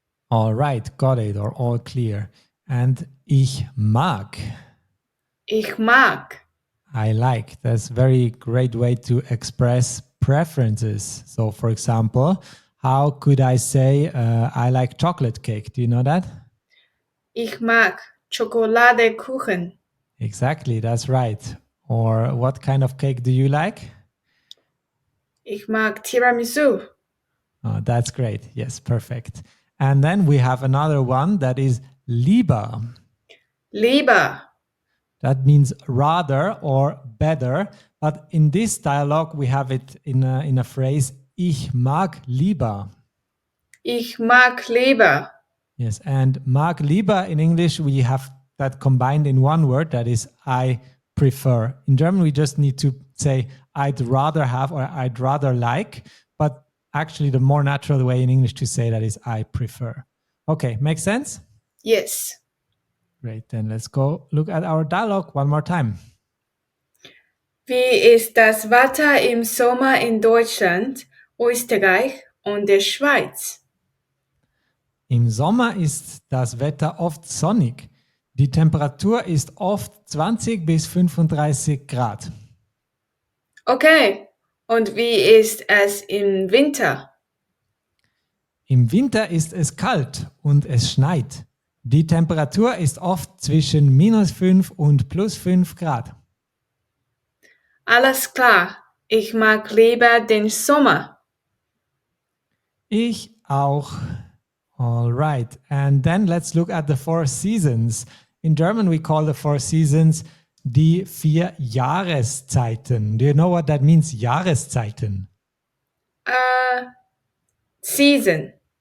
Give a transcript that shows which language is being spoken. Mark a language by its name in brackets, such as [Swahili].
[English] All right, got it, or all clear. And [German] ich mag. Ich mag. [English] I like. That's a very great way to express preferences. So, for example, how could I say I like chocolate cake? Do you know that? [German] Ich mag Schokoladekuchen. [English] Exactly, that's right. Or what kind of cake do you like? [German] Ich mag Tiramisu. [English] Oh, that's great. Yes, perfect. And then we have another one that is lieber. [German] Lieber. [English] That means rather or better. But in this dialogue, we have it in a phrase, [German] ich mag lieber. Ich mag lieber. [English] Yes, and [German] mag lieber [English] in English, we have that combined in one word, that is I prefer. In German, we just need to say I'd rather have or I'd rather like, but actually the more natural way in English to say that is I prefer. Okay, makes sense? Yes. Great, then let's go look at our dialogue one more time. [German] Wie ist das Wetter im Sommer in Deutschland, Österreich und der Schweiz? Im Sommer ist das Wetter oft sonnig. Die Temperatur ist oft 20 bis 35 Grad. Okay. Und wie ist es im Winter? Im Winter ist es kalt und es schneit. Die Temperatur ist oft zwischen -5 und +5 Grad. Alles klar. Ich mag lieber den Sommer. Ich auch. [English] All right. And then let's look at the four seasons. In German, we call the four seasons [German] die vier Jahreszeiten. [English] Do you know what that means? [German] Jahreszeiten. [English] Uh, Season.